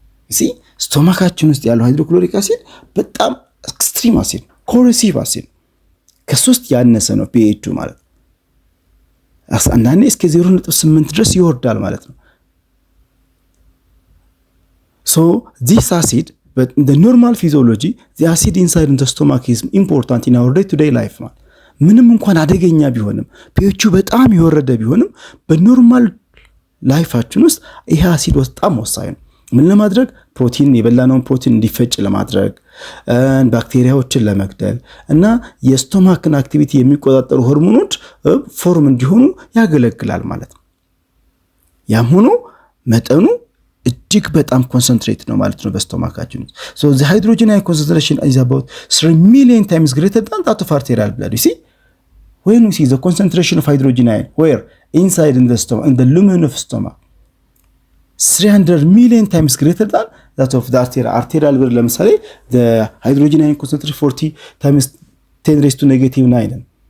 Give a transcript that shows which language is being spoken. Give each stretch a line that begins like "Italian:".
Amharic: you see, ስቶማካችን ውስጥ ያለው ሃይድሮክሎሪክ አሲድ በጣም ኤክስትሪም አሲድ ኮሮሲቭ አሲድ ከ3 ያነሰ ነው pH ማለት አንዳንዴ እስከ 0.8 ድረስ ይወርዳል ማለት ነው።
English: so this acid, but in the normal physiology the acid inside in the stomach is important in our day-to-day life.
Amharic: ምንም እንኳን አደገኛ ቢሆንም pH በጣም ይወረደ ቢሆንም በኖርማል ላይፋችን ውስጥ ይሄ አሲድ በጣም ወሳኝ ነው። ምን ለማድረግ? ፕሮቲን የበላነውን ፕሮቲን እንዲፈጭ ለማድረግ ባክቴሪያዎችን ለመግደል እና የስቶማክን አክቲቪቲ የሚቆጣጠሩ ሆርሞኖች ፎርም እንዲሆኑ ያገለግላል ማለት ነው። ያም ሆኖ መጠኑ እጅግ በጣም ኮንሰንትሬት ነው ማለት ነው በስቶማካችን ውስጥ።
English: so the hydrogen ion concentration is about 3 million times greater than that of arterial blood. You see, when we see the concentration of hydrogen ion where inside in the stomach, in the lumen of stomach, 300 million times greater than that of the arterial blood. ለምሳሌ the hydrogen ion concentration 40 times 10 raised to negative 9.